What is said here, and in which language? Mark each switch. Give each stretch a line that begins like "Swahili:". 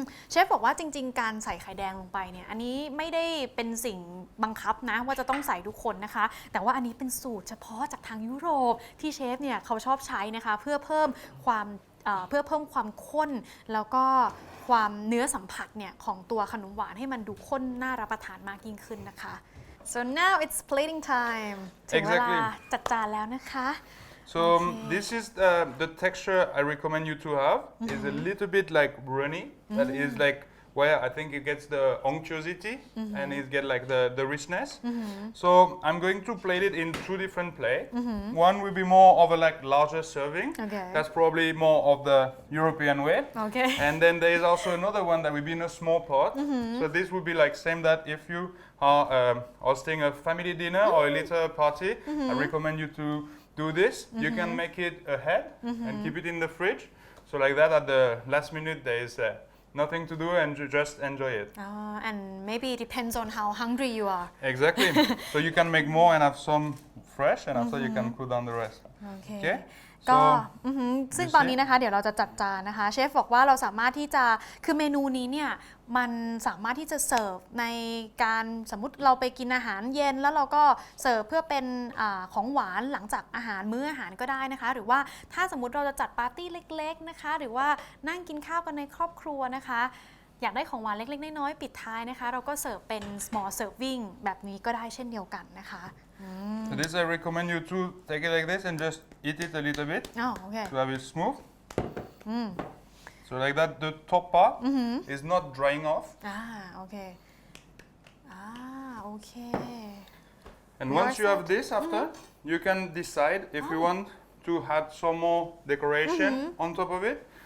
Thai: เชฟบอกว่าจริงๆการใส่ไข่แดงลงไปเนี่ยอันนี้ไม่ได้เป็นสิ่งบังคับนะว่าจะต้องใส่ทุกคนนะคะแต่ว่าอันนี้เป็นสูตรเฉพาะจากทางยุโรปที่เชฟเนี่ยเขาชอบใช้นะคะเพื่อเพิ่มความข้นแล้วก็ความเนื้อสัมผัสเนี่ยของตัวขนมหวานให้มันดูข้นน่ารับประทานมากยิ่งขึ้นนะคะ
English: So now it's plating time
Thai: ถึงเวลาจัดจานแล้วนะคะ
English: So this is the texture I recommend you to have. It's a little bit like runny. That is like where I think it gets the unctuosity and it get like the richness. So I'm going to plate it in two different plates. One will be more of a like larger serving. Okay. That's probably more of the European way. Okay. And then there is also another one that will be in a small pot. So this would be like same that if you are hosting a family dinner or a little party, I recommend you to do this. You can make it ahead and keep it in the fridge. So like that at the last minute there is nothing to do and you just enjoy it. And maybe it depends on how hungry you are. Exactly. So you can make more and have some fresh and after you can cool down the rest. Okay.
Thai: ก็ซึ่งตอนนี้นะคะเดี๋ยวเราจะจัดจานนะคะเชฟบอกว่าเราสามารถที่จะคือเมนูนี้เนี่ยมันสามารถที่จะเสิร์ฟในการสมมุติเราไปกินอาหารเย็นแล้วเราก็เสิร์ฟเพื่อเป็นของหวานหลังจากมื้ออาหารก็ได้นะคะหรือว่าถ้าสมมุติเราจะจัดปาร์ตี้เล็กๆนะคะหรือว่านั่งกินข้าวกันในครอบครัวนะคะอยากได้ของหวานเล็กๆน้อยๆปิดท้ายนะคะเราก็เสิร์ฟเป็น small serving แบบนี้ก็ได้เช่นเดียวกันนะคะ
English: So this I recommend you to take it like this and just eat it a little bit okay. to have it smooth. So like that the top part is not drying off. Okay. Okay. And once you have this after, you can decide if you want to add some more decoration on top of it.